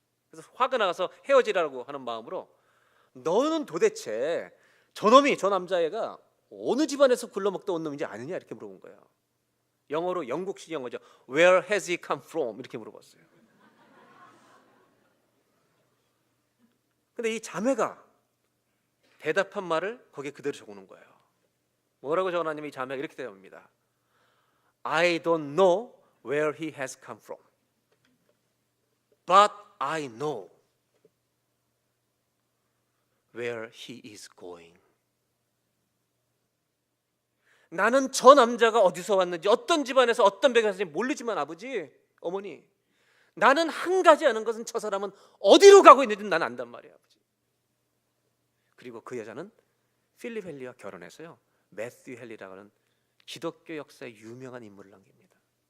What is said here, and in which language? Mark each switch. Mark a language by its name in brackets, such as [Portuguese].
[Korean] 그래서 화가 나가서 헤어지라고 하는 마음으로, 너는 도대체 저 남자애가 어느 집안에서 굴러먹다 온 놈인지 아느냐, 이렇게 물어본 거예요. 영어로, 영국식 영어죠. [English] Where has he come from? [Korean] 이렇게 물어봤어요. 근데 이 자매가 대답한 말을 거기에 그대로 적어놓은 거예요. 뭐라고 적어놨냐면, 이 자매가 이렇게 대답합니다. [English] I don't know where he has come from, but I know where he is going. [Korean] 나는 저 남자가 어디서 왔는지, 어떤 집안에서 어떤 배경에서 왔는지 모르지만 아버지, 어머니, 나는 한 가지 아는 것은 저 사람은 어디로 가고 있는지 나는 안단 말이에요, 아버지. 그리고 그 여자는 필립 헨리와 결혼해서요, 매튜 헨리라고 하는 기독교 역사의 유명한 인물을 남깁니다.